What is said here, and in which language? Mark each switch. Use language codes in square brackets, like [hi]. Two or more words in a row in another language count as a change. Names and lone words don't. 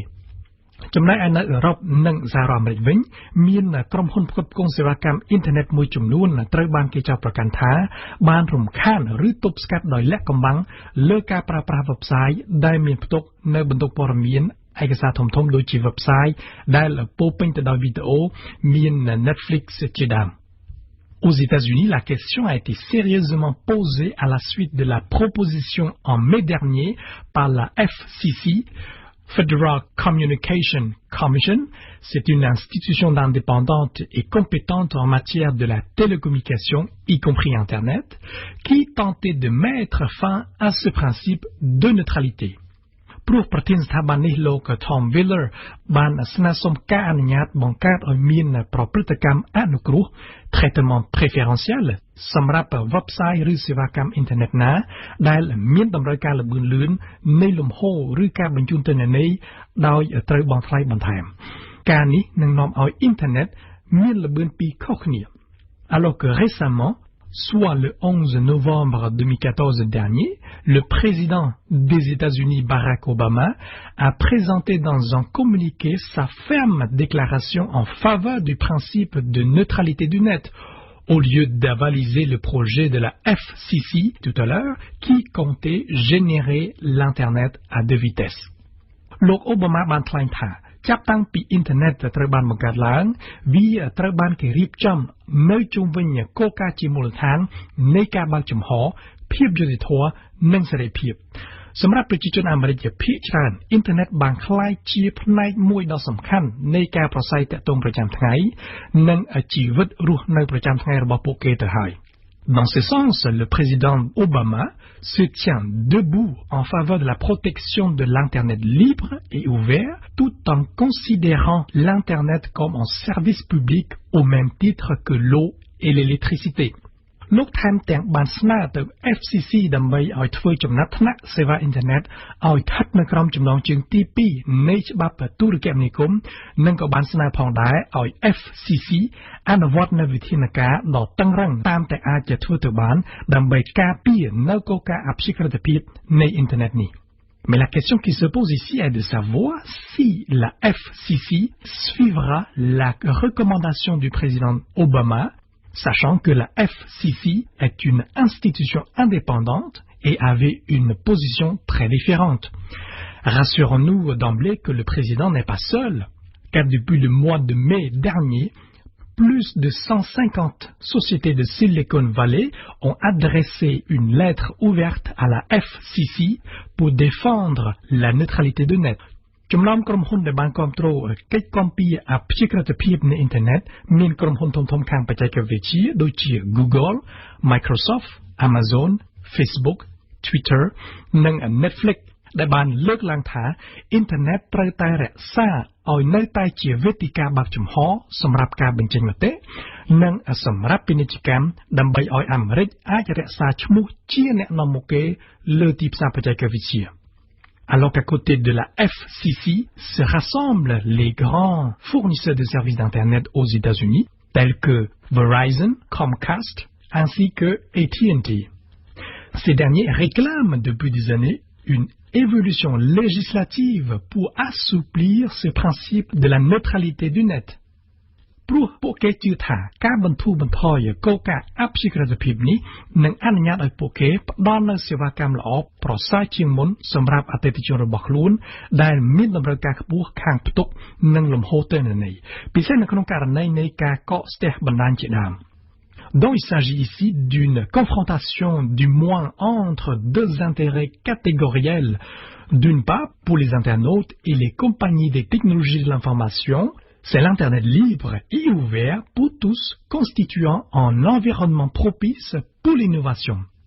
[km] ចំណែកឯនៅអឺរ៉ុបនិងសហរដ្ឋអាមេរិកវិញមានក្រុមហ៊ុនផ្គត់ផ្គង់សេវាកម្មអ៊ីនធឺណិតមួយចំនួនត្រូវបានគេចោទប្រកាន់ថាបាន រំខានឬទប់ស្កាត់ដោយលាក់កំបាំងលើការប្រើប្រាស់ website ដែលមានផ្ទុកនៅបន្ទុកព័ត៌មានឯកសារធំៗដូចជា website ដែលពោពេញទៅដោយវីដេអូមាន Netflix ជាដើម [fr] Aux États-Unis, la question a été sérieusement posée à la suite de la proposition en mai dernier par la FCC.Federal Communication Commission, c'est une institution indépendante et compétente en matière de la télécommunication, y compris Internet, qui tentait de mettre fin à ce principe de neutralité. [km] ព្រោះប្រធានស្ថាប័ននេះលោក Tom Wheeler បានស្នើសុំការអនុញ្ញាតបង្កើតឲ្យមានប្រព្រឹត្តកម្មអនុគ្រោះ [fr] traitement préférentiel [km] សម្រាប់ website ឬ សេវាកម្មអ៊ីនធឺណិតណាដែលមានតម្រូវការល្បឿនលឿននៃលំហូរឬការបញ្ជូនទិន្នន័យដោយ ត្រូវបង់ថ្លៃបន្ថែមការនេះនឹងនាំឲ្យអ៊ីនធឺណិតមានល្បឿនពីរខុសគ្នា [fr] alors que récemment soit le 11 novembre 2014 dernier, le président des États-Unis Barack Obama a présenté dans un communiqué sa ferme déclaration en faveur du principe de neutralité du net, au lieu d'avaliser le projet de la FCC tout à l'heure, qui comptait générer l'Internet à deux vitesses. [km] Lok Obama បានថ្លែងថាចាប់តាំងពីអ៊ីនធឺណិតត្រូវបានបង្កើតឡើងវាត្រូវបានគេរៀបចំនៅជុំវិញគោលការណ៍ជាមូ លដ្ឋាននៃការបើកចំហភាពយុត្តិធម៌និងសេរីភាពសម្រាប់ប្រជាជនអាមេរិកភាគច្រើនអ៊ីនធឺ ណិតបានក្លាយជាផ្នែកមួយដ៏សំខាន់នៃការប្រស័យទាក់ទងប្រចាំថ្ងៃនិងជីវិតរស់នៅប្រចាំថ្ងៃរបស់ពួកគេទៅហើយ [fr] Dans ce sens, le président Obama se tient debout en faveur de la protection de l'Internet libre et ouvert, tout en considérant l'Internet comme un service public au même titre que l'eau et l'électricité. [km] លោកថែមទាំងបានស្នើទៅ FCC ដើម្បីឲ្យធ្វើចំណាត់ថ្នាក់សេវាអ៊ីនធឺណិតឲ្យស្ថិតនៅក្រោមចំណងជើងទី2នៃច្បាប់ ទូរគមនាគមន៍និងក៏បានស្នើផងដែរឲ្យ FCC អនុវត្តនូវវិធានការដ៏តឹងរ៉ឹងតាមតែអាចจะធ្វើទៅបានដើម្បីការពារនៅគោលការណ៍អព្យាក្រឹតភាពនៃអ៊ីនធឺណិតនេះ [fr] Mais la question qui se pose ici est de savoir si la FCC suivra la recommandation du président Obama sachant que la FCC est une institution indépendante et avait une position très différente. Rassurons-nous d'emblée que le président n'est pas seul, car depuis le mois de mai dernier, plus de 150 sociétés de Silicon Valley ont adressé une lettre ouverte à la FCC pour défendre la neutralité de net. [km] ចំណោមក្រុមហ៊ុនដែលបានគ្រប់គ្រងកិច្ចគាំពារអព្យាក្រឹតភាពនៃអ៊ីនធឺណិតមានក្រុមហ៊ុនធំៗខាងបច្ចេកវិទ្យាដូច ជា Google, Microsoft, Amazon, Facebook, Twitter និង Netflix ដែលបានលើកឡើងថាអ៊ីនធឺណិតត្រូវតែរក្សា ឲ្យនៅតែជាវេទិកាបើកចំហសម្រាប់ការបញ្ចេញមតិនិងសម្រាប់ពាណិជ្ជកម្មដើម្បីឲ្យអាមេរិកអាចរក្សាឈ្មោះជាអ្នកនាំមុខគេលើទីផ្សារបច្ចេកវិទ្យា [fr] Alors qu'à côté de la FCC se rassemblent les grands fournisseurs de services d'Internet aux États-Unis, tels que Verizon, Comcast, ainsi que AT&T. Ces derniers réclament depuis des années une évolution législative pour assouplir ce principe de la neutralité du net. [km] ព្រោះពួកគេជឿថាការបន្ធូរបន្ថយគោលការណ៍អព្យាក្រឹតភាពនេះនឹងអនុញ្ញាតឲ្យពួកគេផ្ដល់នូវសេវាកម្មល្អប្រសើរជាងមុនសម្រាប់អតិថិជនរបស់ខ្លួនដែលមានតម្រូវការខ្ពស់ខាងផ្ទុកនិងលំហូរទិន្នន័យពិសេសនៅក្នុងករណីនៃការកកស្ទះបណ្ដាញជាដើម [fr] Donc il s'agit ici d'une confrontation du moins entre deux intérêts catégoriels. D'une part, pour les internautes et les compagnies des technologies de l'information, c'est l'Internet libre et ouvert pour tous, constituant un environnement propice pour l'innovation.